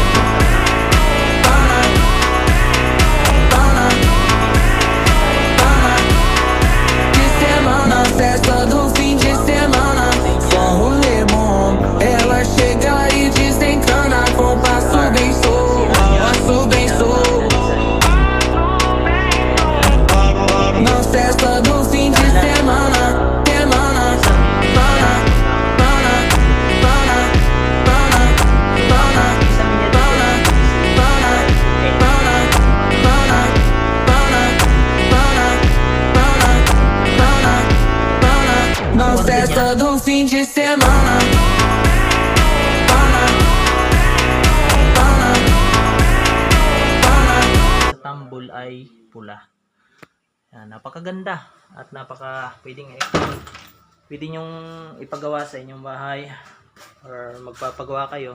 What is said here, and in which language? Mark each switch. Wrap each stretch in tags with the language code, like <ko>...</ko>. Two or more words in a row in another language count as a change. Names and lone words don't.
<pt>de semana, festa do fim de semana, só um rolê bom. Ela chega e desencana com passo bem show, passo bem show. Na festa do fim de semana, semana, pana, pana, pana, pana, pana, pana, pana, pana, pana, pana, pana, pana, pana, na festa do fim de semana.</pt> <tl>Sa tambol ay pula. Yan, napakaganda at pwede nyong ipagawa sa inyong bahay or magpapagawa kayo.</tl>